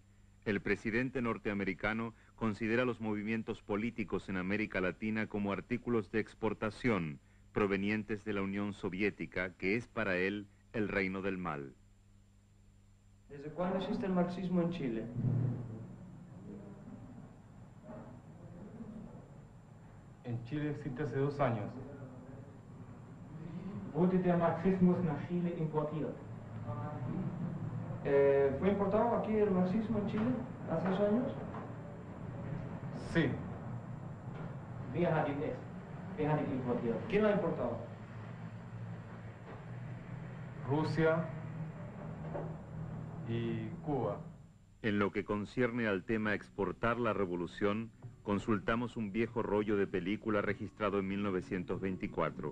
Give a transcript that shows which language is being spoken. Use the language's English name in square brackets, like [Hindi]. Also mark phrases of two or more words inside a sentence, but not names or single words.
[Spanish] El presidente norteamericano considera los movimientos políticos en América Latina como artículos de exportación provenientes de la Unión Soviética, que es para él el reino del mal. ¿Desde cuándo existe el marxismo en Chile? En Chile existe hace 2 años. [German] Wurde der Marxismus nach Chile importiert? [Spanish] ¿Fue importado aquí el marxismo en Chile hace 2 años? Sí. [German] Wer hat ihn importiert? [Spanish] ¿Quién lo ha importado? Rusia y Cuba. En lo que concierne al tema exportar la revolución, consultamos un viejo rollo de película registrado en 1924.